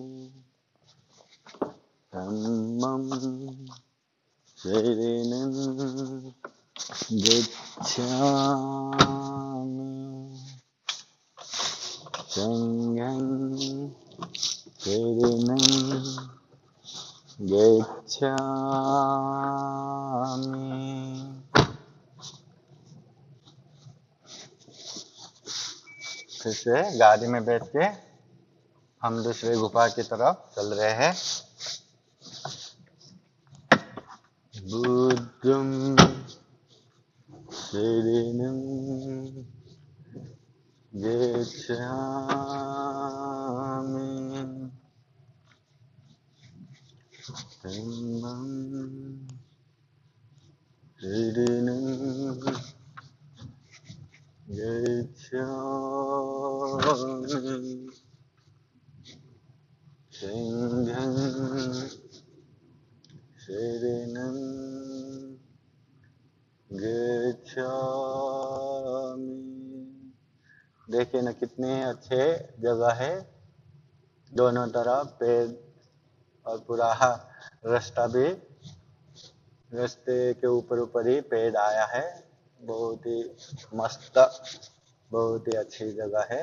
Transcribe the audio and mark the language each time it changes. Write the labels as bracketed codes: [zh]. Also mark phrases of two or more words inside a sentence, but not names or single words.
[pi] धम्मं शरणं गच्छामि संघं शरणं गच्छामि। [hi] फिर से गाड़ी में बैठ के हम दूसरे गुफा की तरफ चल रहे हैं। [pi] बुद्धं शरणं गच्छामि धम्मं शरणं गच्छामि संघं शरणं गच्छामि। [hi] देखिए ना कितने अच्छे जगह है, दोनों तरफ पेड़ और पूरा रास्ता भी रास्ते के ऊपर ऊपर ही पेड़ आया है। बहुत ही मस्त, बहुत ही अच्छी जगह है।